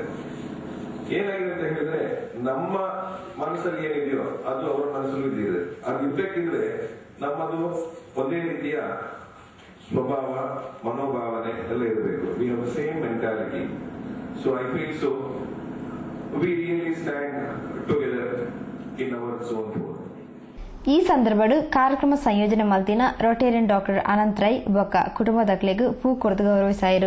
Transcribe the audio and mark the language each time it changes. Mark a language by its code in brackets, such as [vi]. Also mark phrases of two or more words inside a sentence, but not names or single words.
[kn] ಏನಾಗಿದೆ ಅಂತ ಹೇಳಿದ್ರೆ, ನಮ್ಮ ಮನಸ್ಸಲ್ಲಿ ಏನಿದೆಯೋ ಅದು ಅವರ ಮನಸ್ಸಲ್ಲಿ ಇದೆ. ಅದು ಇರ್ಬೇಕಿದ್ರೆ ನಮ್ಮದು ಒಂದೇ ರೀತಿಯ ಸ್ವಭಾವ, ಮನೋಭಾವನೆ ಎಲ್ಲ ಇರಬೇಕು. [en] We have the same mentality. So I feel so we really stand together in our zone 4. [tcy] ಈ ಸಂದರ್ಭಡು ಕಾರ್ಯಕ್ರಮ ಸಂಯೋಜನೆ ಮಲ್ತಿನ ರೊಟೇರಿಯನ್ ಡಾಕ್ಟರ್ ಅನಂತ್ ರೈ ಬೊಕ್ಕ ಕುಟುಂಬದಕ್ಲೆಗ್ ಪೂ ಕೊರದು ಗೌರವಿಸಾಯಿರು.